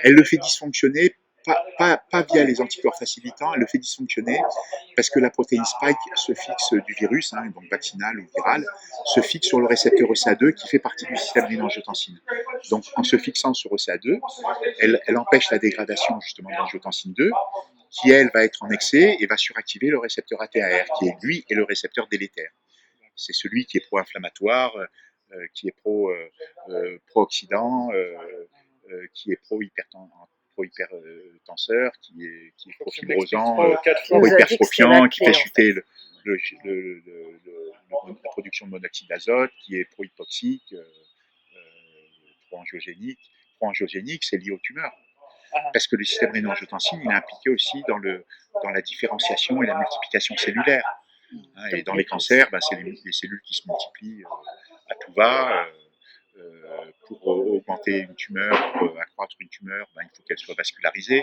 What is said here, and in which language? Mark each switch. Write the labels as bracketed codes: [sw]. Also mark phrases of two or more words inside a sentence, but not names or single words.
[fr] Elle le fait dysfonctionner pas via les anticorps facilitants, elle le fait dysfonctionner parce que la protéine spike se fixe du virus, hein, donc vaccinal ou viral, se fixe sur le récepteur ECA2 qui fait partie du système rénine-angiotensine. Donc en se fixant sur ECA2, elle empêche la dégradation justement d'angiotensine 2, qui elle va être en excès et va suractiver le récepteur ATAR, qui est lui est le récepteur délétère. C'est celui qui est pro-inflammatoire, qui est pro-oxydant, qui est pro-hypertenseur, qui est pro-fibrosant, pro-hypertrophiant, qui fait chuter la production de monoxyde d'azote, qui est pro-hypoxique, pro-angiogénique. Pro-angiogénique, c'est lié aux tumeurs. Parce que le système rénine-angiotensine, il est impliqué aussi dans la différenciation et la multiplication cellulaire. Et dans les cancers, c'est les cellules qui se multiplient à tout va. Pour augmenter une tumeur, pour accroître une tumeur, il faut qu'elle soit vascularisée.